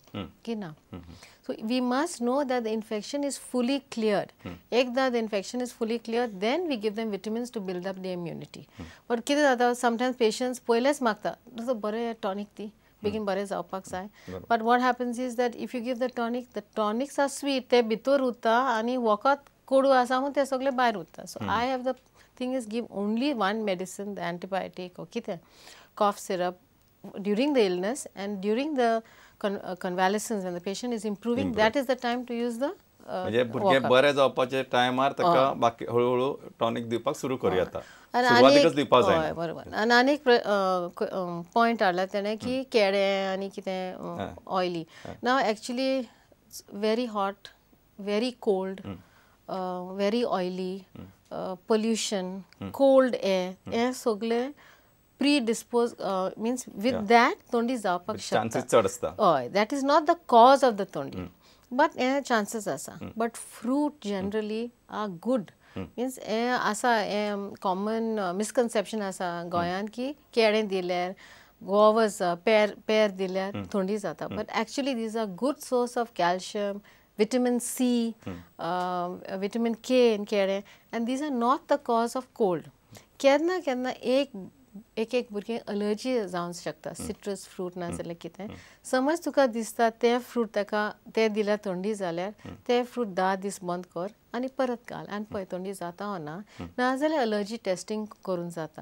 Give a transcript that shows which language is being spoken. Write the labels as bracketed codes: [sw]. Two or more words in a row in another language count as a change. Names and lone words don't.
[en] So we must know that the infection is fully cleared. Ekda the infection is fully cleared, then we give them vitamins to build up their immunity. [kok] But कितें जाता, [en] sometimes patients [kok] पयलेच मागता, so बरे tonic दी, begin बरे जावपाक जाय. [en] But what happens is that if you give the tonics are sweet, [kok] ते भितर उरता आनी वखद कोडू आसा म्हणून ते सगळे भायर उरता. [en] So I have the thing is give only one medicine, the antibiotic or कितें, cough syrup during the illness, and during the convalescence when the patient is improving, that is the time to use the [kok] म्हणजे भुरगे बरे जावपाचे टायमार ताका बाकी हळू टॉनिक दिवपाक सुरू करूं येता. सुरवातीकच दिवपाक जाय. बरोबर. आनी आनी एक पॉइंट हाडला तेणें की केळे आनी कितें ऑयली. [en] नाव actually very hot, very cold, very oily, pollution, cold air, [kok] हे सगळे [en] predisposed means with that [kok] tondi जावपाक शकता. chances चड आसता. हय, [en] that is not the cause of the tondi, but chances आसा. But fruit generally are good. [kok] Means आसा [en] common misconception [kok] आसा गोंयान की केळें दिल्यार, guavas, pear दिल्यार थंडी जाता. [en] But actually these are good source of calcium, vitamin C, vitamin K in केळें, and these are not the cause of cold. [kok] केन्ना केन्ना एक भुरगें अलर्जी जावंक शकता [en] citrus fruit [kok] नाजाल्यार कितें. समज तुका दिसता तें फ्रूट ताका तें दिल्यार थंडी जाल्यार तें फ्रूट 10 दीस बंद कर आनी परत घाल आनी पळय थंडी जाता वा ना, नाजाल्यार [en] allergy testing [kok] करून जाता.